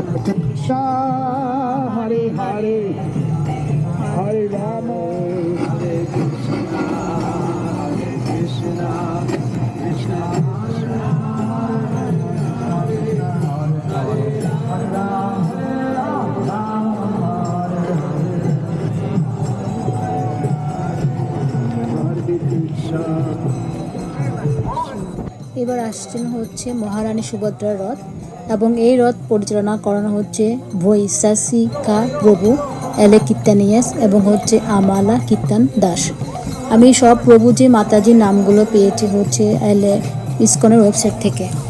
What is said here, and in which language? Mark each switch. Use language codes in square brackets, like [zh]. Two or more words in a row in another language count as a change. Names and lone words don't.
[sa] Krishna, Hare Hare, Hare Rama, Hare Krishna, Hare Krishna, Krishna Krishna, Hare Hare, Hare Rama, Hare Krishna. [bn] এবার আসছেন হচ্ছে মহারানী সুভদ্রার রথ এবং এই রথ পরিচালনা করানো হচ্ছে বৈশাসিকা প্রভু এলে কীর্তানিয়াস এবং হচ্ছে আমালা কীর্তন দাস। আমি সব প্রভুজি মাতাজির নামগুলো পেয়েছি হচ্ছে এলে ইসকনের ওয়েবসাইট থেকে।